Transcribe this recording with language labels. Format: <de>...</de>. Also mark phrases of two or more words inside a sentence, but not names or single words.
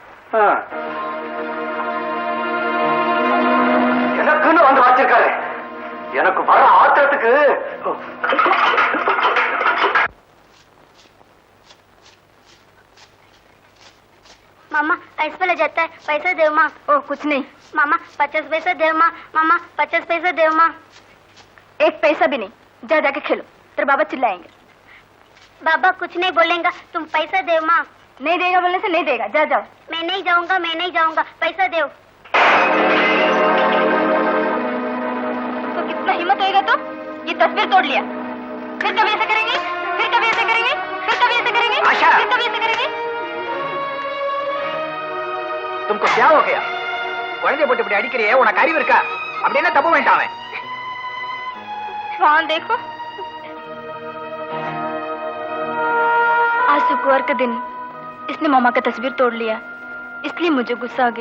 <ta>எனக்குன்னு வந்து வச்சிருக்காரு. எனக்கு வர ஆத்திரத்துக்கு</ta> <hi>மாமா इस वाले जाता है, पैसा दे माँ। ओ कुछ नहीं मामा 50 पैसा दे माँ, मामा 50 पैसा दे माँ। एक पैसा भी नहीं, जा जाके खेलो, तेरे बाबा चिल्लाएंगे। बाबा कुछ नहीं बोलेगा, तुम पैसा दे माँ। नहीं देगा बोलने से नहीं देगा, जा जाओ। मैं नहीं जाऊंगा, मैं नहीं जाऊंगा, पैसा दो। तो कितना हिम्मत होएगा तो ये तस्वीर तोड़ लिया, फिर कभी ऐसे करेंगे, फिर कभी ऐसे करेंगे, फिर कभी ऐसे करेंगे, आशा! फिर कभी ऐसे करेंगे। तुमको क्या हो गया?</hi> <ta>குழந்தை போட்டு இப்படி அடிக்கிறியே, உனக்கு அறிவு இருக்கா? அப்படி என்ன தப்பு பண்ணிட்டான் அவன்?</ta> <hi>वहाँ देखो, आज शुक्रवार का दिन इसने मामा का तस्वीर तोड़ लिया, इसलिए मुझे गुस्सा आ गया।</hi>